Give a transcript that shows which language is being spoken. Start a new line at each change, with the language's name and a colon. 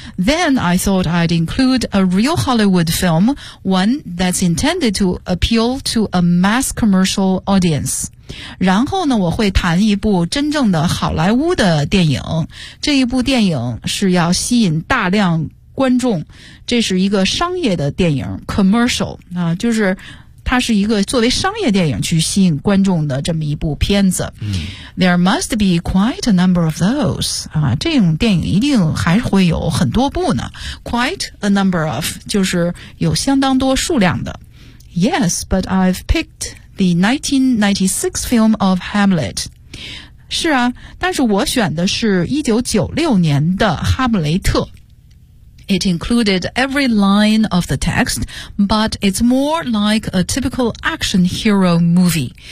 English: Then I thought I'd include a real Hollywood film, one that's intended to appeal to a mass commercial audience.
Chinese: 然后呢我会谈一部真正的好莱坞的电影，这一部电影是要吸引大量观众，这是一个商业的电影 commercial, 就是它是一个作为商业电影去吸引观众的这么一部片子。
English: There must be quite a number of those,
Chinese: 这种电影一定还会有很多部呢。
English: Quite a number of,
Chinese: 就是有相当多数量的。
English: Yes, but I've picked the 1996 film of Hamlet.
Chinese: 是啊，但是我选的是1996年的哈姆雷特。
English: It included every line of the text, but it's more like a typical action hero movie.